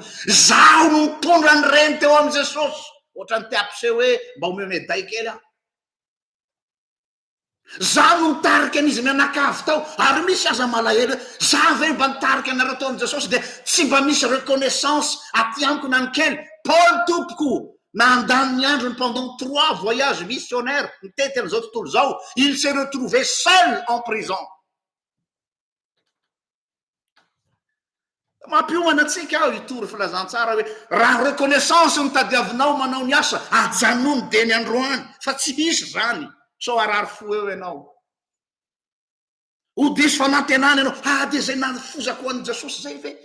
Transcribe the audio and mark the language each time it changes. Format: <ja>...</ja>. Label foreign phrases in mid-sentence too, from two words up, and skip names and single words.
<mg>Zaho no mitondra ny reny teo am Jesosy. Ohatra ny teampiseho hoe mba omeo meday kely aho. Zaho no mitarika an'izy mianakavy tao ary misy aza malahelo zaho ve mba nitarika anareo tao am Jesosy dia tsy mba misy reconnaissance aty amiko na ny kely. Paul tompoko nandany ny androny</mg> <fr>pendant 3 voyages missionnaires</fr> <mg>nitety an'izao tontolo zao,</mg> <fr>il s'est retrouvé seul en prison.</fr> <mg>Mampiomana antsika aho hitory filazantsara hoe raha reconnaissance no tadiavinao manao ny asa ajanony de ny androany fa tsy hisy zany. So arary fo eo ianao. Ho diso fanantenana ianao, dia zay nafozako ho an'i Jesosy zay ve?</mg>